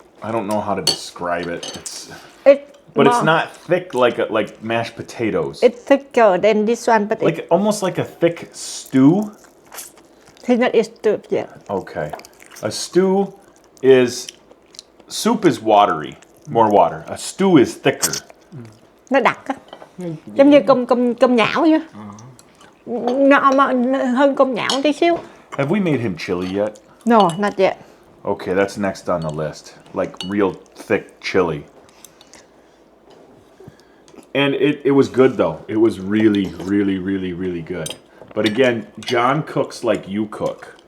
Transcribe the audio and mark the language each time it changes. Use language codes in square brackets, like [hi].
[en] I don't know how to describe it. But it's not thick like mashed potatoes. It's thicker than this one, but Like almost like a thick stew. it's not stew yet. Okay. A stew is soup is watery, more water. A stew is thicker. [vi] Nó đặc á, giống như cơm nhão vậy. Nó hơn cơm nhão tí xíu. [en] Have we made him chili yet? No, not yet. Okay, that's next on the list. Like real thick chili. And it was good though. It was really, really, really, really good. But again, John cooks like you cook.